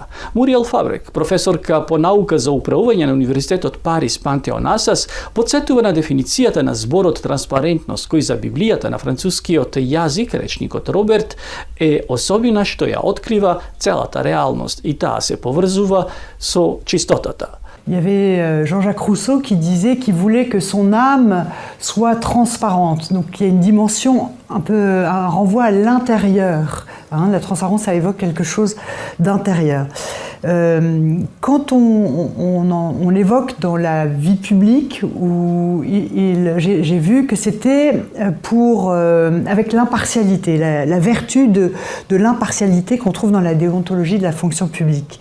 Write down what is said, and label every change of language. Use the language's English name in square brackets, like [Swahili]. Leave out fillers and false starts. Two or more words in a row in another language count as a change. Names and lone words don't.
[Macedonian] Муриел Фабрек, професорка по наука за управување на Универзитетот Парис Пантеон Асас, подсетува на дефиницијата на зборот транспарентност, кој за Библијата на францускиот јазик, речникот Роберт, е особина што ја открива целата реалност и таа се поврзува со чистотата. [French] Il y avait Jean-Jacques Rousseau qui disait qu'il voulait que son âme soit transparente. Donc il y a une dimension, un renvoi à l'intérieur. La transparence, ça évoque quelque chose d'intérieur. Quand on l'évoque dans la vie publique, où j'ai vu que c'était avec l'impartialité, la vertu de l'impartialité qu'on trouve dans la déontologie de la fonction publique.